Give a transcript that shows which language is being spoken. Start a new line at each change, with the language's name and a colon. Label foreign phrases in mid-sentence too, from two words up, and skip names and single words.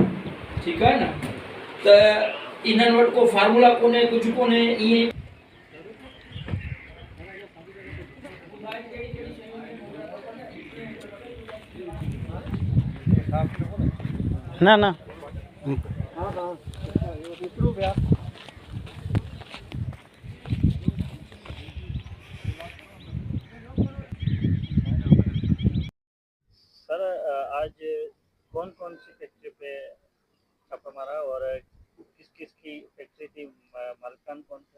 Hindi: ठीक है ना,
Sindhi: त इन्हनि वटि को फार्मूला कोन्हे, कुझु कोन्हे। ईअं
Hindi: ना ना सर, आज कौन कौन सी फैक्ट्री पे छापा मारा और किस किस की फैक्ट्री थी, मालिकान कौन थे?